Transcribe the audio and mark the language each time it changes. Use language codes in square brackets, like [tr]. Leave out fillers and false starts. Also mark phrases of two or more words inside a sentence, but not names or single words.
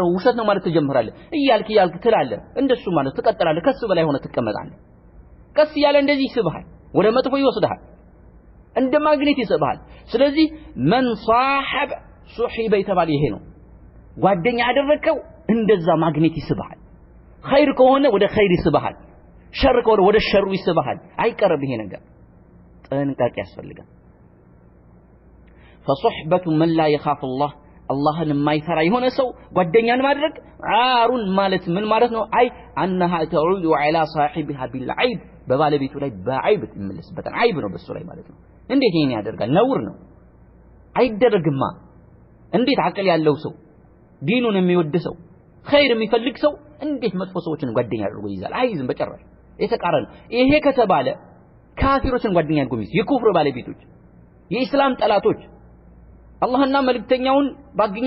[am] ውሸት ነው ማለት ትጀምራለህ እያልክ ትላለህ እንደሱ ማለት ትቀጥላለህ ከሱ በላይ ሆነ ትቀመጣለህ ቀስ ያለ እንደዚህ ይስብሃል ወደ መጥፎ ይወስድሃል እንደ ማግኔት ይስብሃል ስለዚህ [ar] من صاحب [am] ሱሂበ ይተባል ይሄ ነው ጓደኛ ያደረከው እንደዛ ማግኔት ይስብሃል ኸይር ከሆነ ወደ ኸይር ይስብሃል ሸር ከሆነ ወደ ሸሩ ይስብሃል አይቀርብ ይሄ ነገር ጥንቃቄ ያስፈልጋል [ar] فصحبة من لا يخاف الله [am] አላህን የማይፈራ የሆነ ሰው ጓደኛን ማድረግ ዓሩን ማለት ምን ማለት ነው አይ [ar] انها تعود على صاحبها بالعيب [am] በባለቤቱ ላይ በዓይብ ትመለስበታል ዓይብ ነው በሱ ላይ ማለት ነው እንዴት ይሄን ያደርጋል ነውር ነው አይደረግማ እንዴት አቅል ያለው ሰው ዲኑን የሚወድ ሰው ኸይር የሚፈልግ ሰው እንዴት መጥፎ ሰዎችን ጓደኛ አድርጎ ይይዛል አይዝም በጨራሽ የተቃረነ ይሄ ከተባለ ካፊሮችን ጓደኛ አድርጎ ይይዝ የኩፍር ባለቤቶች የኢስላም ጠላቶች አላህና መልእክተኛውን ባገኙት